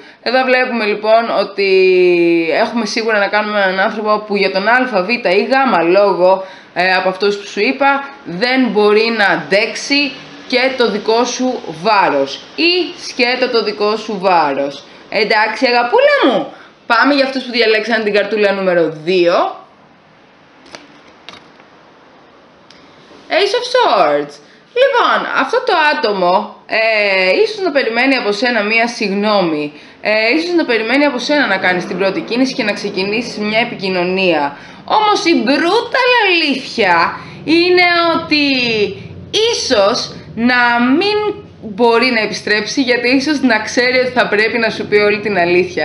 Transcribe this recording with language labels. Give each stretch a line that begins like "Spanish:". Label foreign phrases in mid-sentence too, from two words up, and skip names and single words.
Greek: Εδώ βλέπουμε λοιπόν ότι έχουμε σίγουρα να κάνουμε έναν άνθρωπο που για τον α, β ή γ λόγο από αυτούς που σου είπα δεν μπορεί να αντέξει και το δικό σου βάρος ή σκέτο το δικό σου βάρος. Εντάξει αγαπούλα μου, πάμε για αυτούς που διαλέξαν την καρτούλα νούμερο 2.
English: Ace of Swords.
Greek: Λοιπόν, αυτό το άτομο ίσως να περιμένει από σένα μία συγγνώμη, ίσως να περιμένει από σένα να κάνεις την πρώτη κίνηση και να ξεκινήσεις μια επικοινωνία. Όμως η brutal αλήθεια είναι ότι ίσως να μην μπορεί να επιστρέψει, γιατί ίσως να ξέρει ότι θα πρέπει να σου πει όλη την αλήθεια.